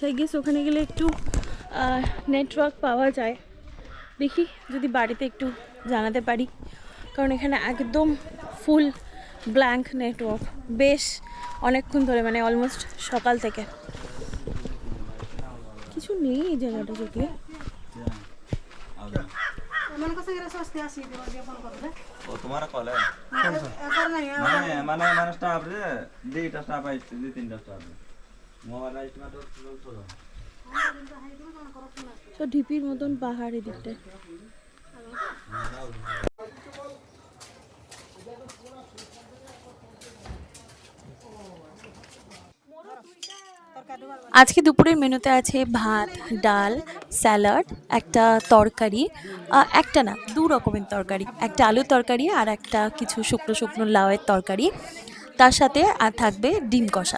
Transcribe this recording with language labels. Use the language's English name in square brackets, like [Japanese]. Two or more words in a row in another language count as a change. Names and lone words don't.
[English] I guess [Bangla] ওখানে গেলে একটু নেটওয়ার্ক পাওয়া যায়। দেখি যদি বাড়িতে একটু জানাতে পারি, কারণ এখানে একদম [English] full blank network [Bangla] বেশ অনেকক্ষণ ধরে, মানে অলমোস্ট সকাল থেকে কিছু নেই এই জায়গাটা থেকে। [Odia] ଓ ତୁମର କଲେ ମାନେ ମାନେ ମାନେ ଷ୍ଟାଫରେ ଦୁଇଟା ଷ୍ଟାଫ ଆସିଛି, ଦୁଇ ତିନିଟା ଷ୍ଟାଫ ମୋବାଇଲ ଆସିଛି [Bangla] তো ঢিপির মতন পাহাড় এদিকটা। আজকে দুপুরের মেনুতে আছে ভাত, ডাল, স্যালাড, একটা তরকারি, একটা না 2 রকমের তরকারি, একটা আলুর তরকারি আর একটা কিছু শুকনো শুকনো লাউয়ের তরকারি, তার সাথে আর থাকবে ডিম কষা।